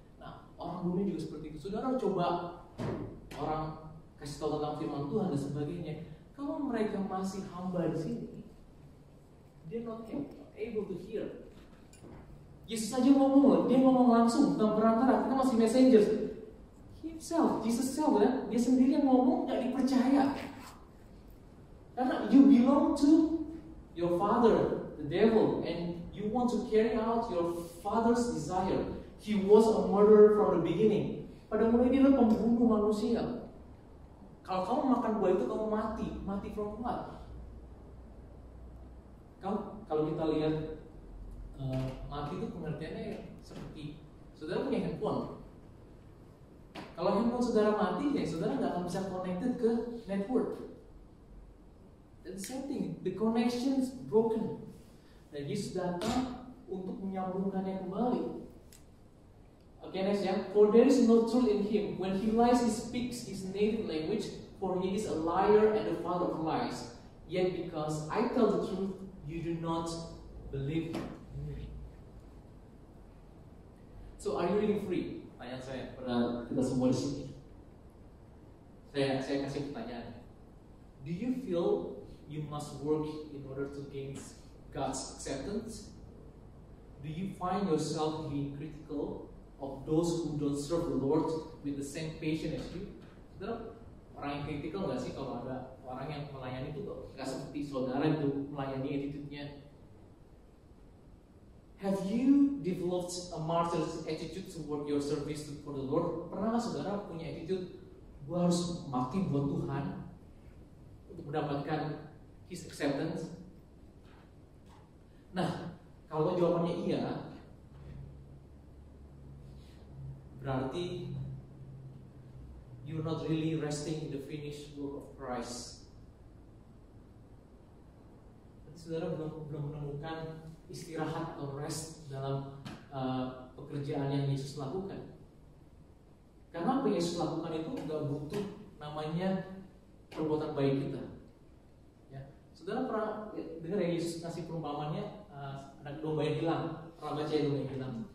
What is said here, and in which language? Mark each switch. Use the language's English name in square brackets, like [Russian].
[Indonesian] Nah, orang dunia juga seperti itu. Saudara coba orang kasih tahu tentang firman Tuhan dan sebagainya. Kalau mereka masih hamba di sini, [English] they're not able to hear. [Indonesian] Yesus aja ngomong, dia ngomong langsung, bukan perantara, kita masih messengers. [English] Himself, Jesus self, ya? [Indonesian] Dia sendiri yang ngomong, gak dipercaya. [English] Karena you belong to your father, the devil, and you want to carry out your father's desire. He was a murderer from the beginning. [Indonesian] Pada mulanya dia adalah pembunuh manusia. Kalau kamu makan buah itu kamu mati [English] from what? [Indonesian] Kalau kita lihat mati itu pengertiannya seperti saudara punya handphone. Kalau handphone saudara mati, ya saudara nggak akan bisa connected ke network. [English] The same thing, the connection is broken. [Indonesian] Dan Yesus datang untuk menyambungkannya kembali. [English] Okay, next ya. For there is no truth in him. When he lies, he speaks his native language. For he is a liar and the father of lies. Yet because I tell the truth, you do not believe me. So are you really free? [Indonesian] Tanya saya pada kita semua di sini. Saya kasih pertanyaan. [English] Do you feel you must work in order to gain God's acceptance? Do you find yourself being critical of those who don't serve the Lord with the same passion as you? [Indonesian] Saudara, orang yang kritikal nggak sih kalau ada orang yang melayani itu nggak seperti saudara itu melayani attitude-nya? [English] Have you developed a martyr's attitude toward your service for the Lord? [Indonesian] Pernah nggak saudara punya attitude, gue harus mati buat Tuhan untuk mendapatkan [English] His acceptance? [Indonesian] Nah, kalau jawabannya iya, berarti [English] you're not really resting in the finished work of Christ. [Indonesian] Berarti saudara belum menemukan istirahat atau rest dalam pekerjaan yang Yesus lakukan. Karena apa yang Yesus lakukan itu nggak butuh namanya perbuatan baik kita. Ya, saudara pernah dengar ya Yesus kasih perumpamannya ada domba yang hilang. Pernah baca domba yang hilang?